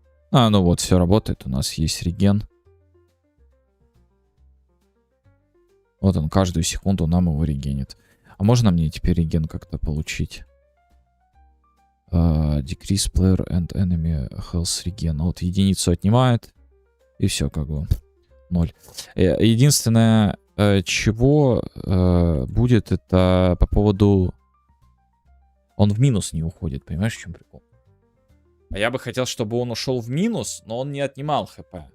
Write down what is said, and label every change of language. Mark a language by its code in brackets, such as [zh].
[ru] Ну вот, все работает. У нас есть реген. Вот он, каждую секунду нам его регенит. А можно мне теперь реген как-то получить? [en] Decrease player and enemy health regen. [ru] Вот единицу отнимает. И все, как бы. 0. Единственное, чего будет, это по поводу... Он в минус не уходит. Понимаешь, в чем прикол? А я бы хотел, чтобы он ушел в минус, но он не отнимал хп.